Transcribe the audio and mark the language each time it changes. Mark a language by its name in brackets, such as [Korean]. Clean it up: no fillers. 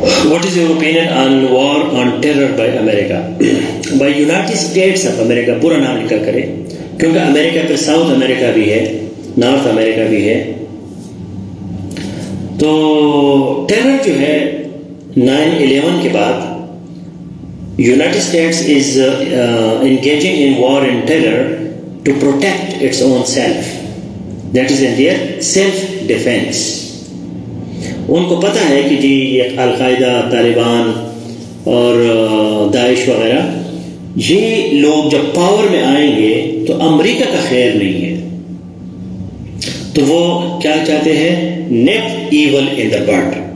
[English] What is your opinion on war on terror by America? By United States of America. [Urdu] پورا نام لکھا کرے, کیونکہ امریکہ پہ ساؤتھ امریکہ بھی ہے, نارتھ امریکہ بھی ہے. تو ٹیرر جو ہے 9/11 کے بعد [English] United States is engaging in war and terror to protect its own self. That is in their self-defense. [Urdu] ان کو پتہ ہے کہ جی یہ القاعدہ، طالبان اور داعش وغیرہ یہ لوگ جب پاور میں آئیں گے تو امریکہ کا خیر نہیں ہے، تو وہ کیا چاہتے ہیں؟ [English] Nip evil in the bud.